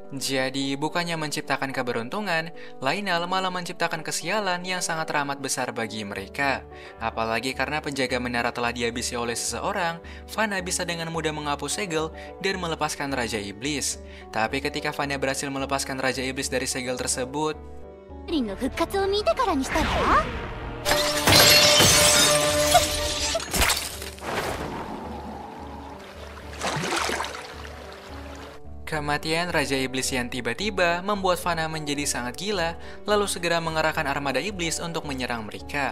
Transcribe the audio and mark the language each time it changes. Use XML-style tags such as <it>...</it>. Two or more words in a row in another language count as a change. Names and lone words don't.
<id>Jadi, bukannya menciptakan keberuntungan, Lainal malah menciptakan kesialan yang sangat teramat besar bagi mereka. Apalagi karena penjaga menara telah dihabisi oleh seseorang, Fana bisa dengan mudah menghapus segel dan melepaskan Raja Iblis. Tapi ketika Fana berhasil melepaskan Raja Iblis dari segel tersebut,</id> <ja>リンの復活を見てからにしたら。</ja> <id>kematian Raja Iblis yang tiba-tiba membuat Fana menjadi sangat gila, lalu segera mengerahkan armada iblis untuk menyerang mereka.</id>